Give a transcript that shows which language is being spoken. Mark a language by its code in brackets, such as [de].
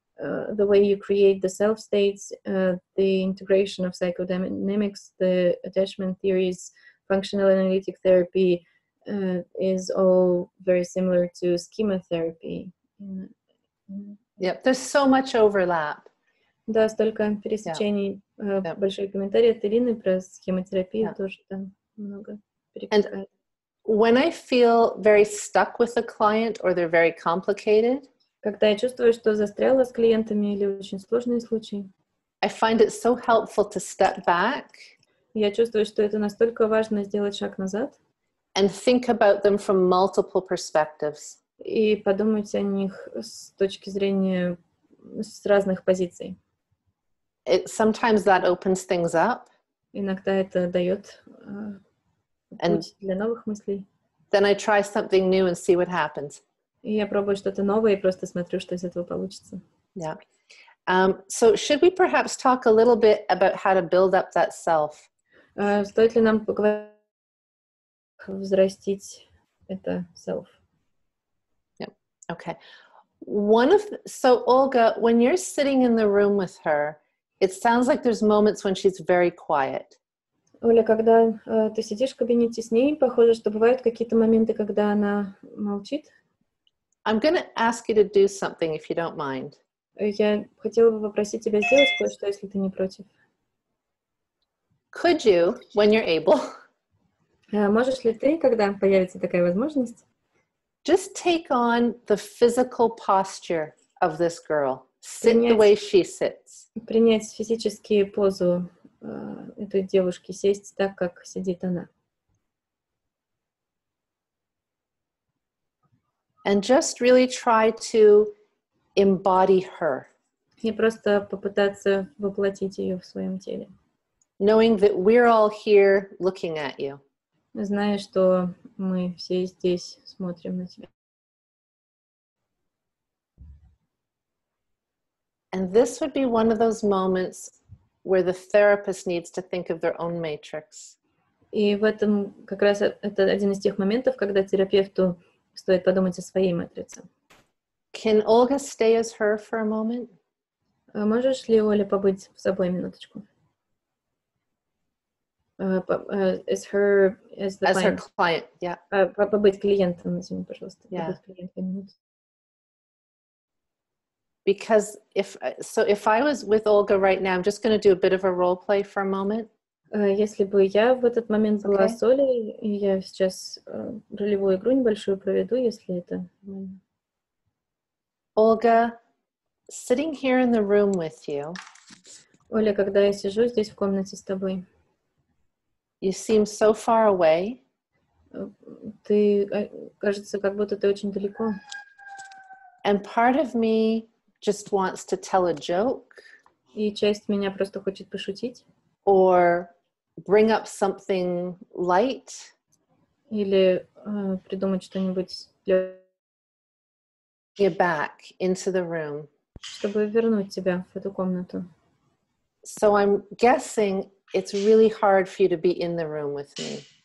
[en] the way you create the self states, the integration of psychodynamics, the attachment theories, functional analytic therapy is all very similar to schema therapy. Yep, there's so much overlap. [ru] Да, столько пересечений. Большой комментарий от Ирины про схемотерапию тоже там много перекликает. [en] When I feel very stuck with a client or they're very complicated, [ru] когда я чувствую, что застряла с клиентами или очень сложные случаи, [en] I find it so helpful to step back. [ru] Я чувствую, что это настолько важно сделать шаг назад. [en] And think about them from multiple perspectives. [ru] И подумать о них с точки зрения с разных позиций. [en] Sometimes that opens things up. [ru] Иногда это дает путь для новых мыслей. [en] Then I try something new and see what happens. [ru] И я пробую что-то новое и просто смотрю, что из этого получится. [en] Yeah. So should we perhaps talk a little bit about how to build up that self? [ru] Стоит ли нам поговорить, взрастить это self? [en] Yeah. Okay. So Olga, when you're sitting in the room with her, it sounds like there's moments when she's very quiet. [ru] Оля, когда ты сидишь в кабинете с ней, похоже, что бывают какие-то моменты, когда она молчит. [en] I'm going to ask you to do something, if you don't mind. [ru] Я хотела бы попросить тебя сделать кое-что, если ты не против. [en] Could you, when you're able, [ru] можешь ли ты, когда появится такая возможность, [en] just take on the physical posture of this girl, sit the way she sits. [ru] Принять физически позу этой девушки, сесть так, как сидит она. [en] And just really try to embody her. [ru] И просто попытаться воплотить ее в своем теле. [en] Knowing that we're all here looking at you. [ru] Зная, что мы все здесь смотрим на тебя. [en] And this would be one of those moments where the therapist needs to think of their own matrix. [ru] И в этом как раз это один из тех моментов, когда терапевту стоит подумать о своей матрице. [en] Can Olga stay as her for a moment? [ru] Можешь ли, Оля, побыть с собой минуточку? [en] As her client, yeah. [ru] Побыть клиентом, извини, пожалуйста. [en] Yeah. [ru] Побыть клиенткой минуту. [en] Because if I was with Olga right now, I'm just going to do a bit of a role play for a moment. [ru] Если бы я в этот момент была с Олей, и я сейчас ролевую игру небольшую проведу, если это... [en] Olga, sitting here in the room with you. [ru] Оля, когда я сижу здесь в комнате с тобой. [en] You seem so far away. [ru] Ты, кажется, как будто ты очень далеко. [en] And part of me just wants to tell a joke. [ru] И часть меня просто хочет пошутить. [en] Or bring up something light. [ru] Или придумать что-нибудь для... [en] back into the room. [ru] Чтобы вернуть тебя в эту комнату. [en] So I'm guessing it's really hard for you to be in the room with me.